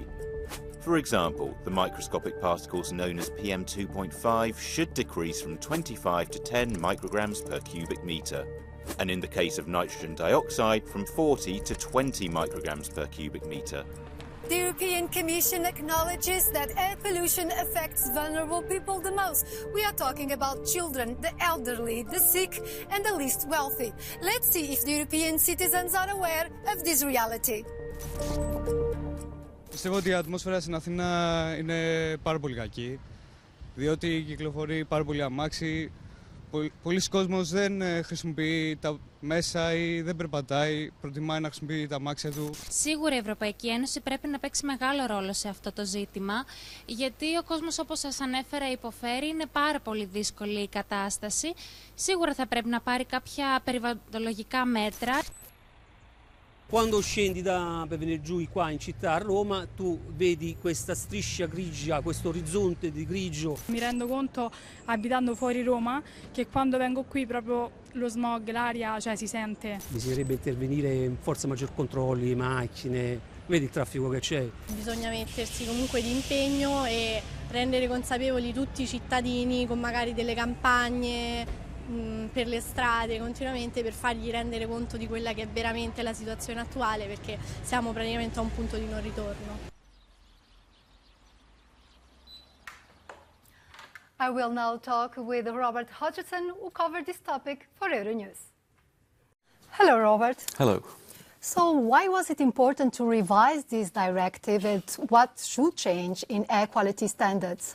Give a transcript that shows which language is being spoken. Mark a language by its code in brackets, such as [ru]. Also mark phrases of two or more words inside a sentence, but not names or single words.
[en] For example, the microscopic particles known as PM2.5 should decrease from 25 to 10 micrograms per cubic metre, and in the case of nitrogen dioxide from 40 to 20 micrograms per cubic metre. The European Commission acknowledges that air pollution affects vulnerable people the most. We are talking about children, the elderly, the sick and the least wealthy. Let's see if the European citizens are aware of this reality. [el] Πιστεύω ότι η ατμόσφαιρα στην Αθήνα είναι πάρα πολύ κακή, διότι κυκλοφορεί πάρα πολύ αμάξι. Πολλοί κόσμος δεν χρησιμοποιεί τα μέσα ή δεν περπατάει, προτιμάει να χρησιμοποιεί τα αμάξια του. Σίγουρα η Ευρωπαϊκή Ένωση πρέπει να παίξει μεγάλο ρόλο σε αυτό το ζήτημα, γιατί ο κόσμος, όπως σας ανέφερα, υποφέρει, είναι πάρα πολύ δύσκολη η κατάσταση. Σίγουρα θα πρέπει να πάρει κάποια περιβαλλοντολογικά μέτρα. [it] Quando scendi per venire giù qua in città a Roma, tu vedi questa striscia grigia, questo orizzonte di grigio. Mi rendo conto, abitando fuori Roma, che quando vengo qui proprio lo smog, l'aria, cioè si sente. Bisognerebbe intervenire forse maggior controlli, macchine, vedi il traffico che c'è. Bisogna mettersi comunque d'impegno e rendere consapevoli tutti i cittadini con magari delle campagne per le strade continuamente per fargli rendere conto di quella che è veramente la situazione attuale, perché siamo praticamente a un punto di non ritorno. [en] I will now talk with Robert Hodgson, who covered this topic for Euronews. Hello, Robert. Hello. So why was it important to revise this directive and what should change in air quality standards?